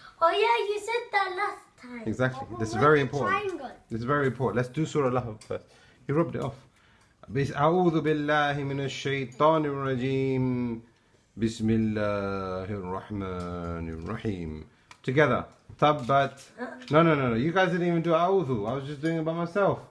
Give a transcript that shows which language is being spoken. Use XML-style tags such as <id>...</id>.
<en>Oh yeah, you said that last time. Exactly. This is very important. This is very important. Let's do Surah Lahab first. He rubbed it off.</en> <ar>أعوذ بالله من الشيطان الرجيم بسم الله الرحمن الرحيم.</ar> <en>Together. Tabbat. No. You guys didn't even do A'udhu. I was just doing it by myself.</en>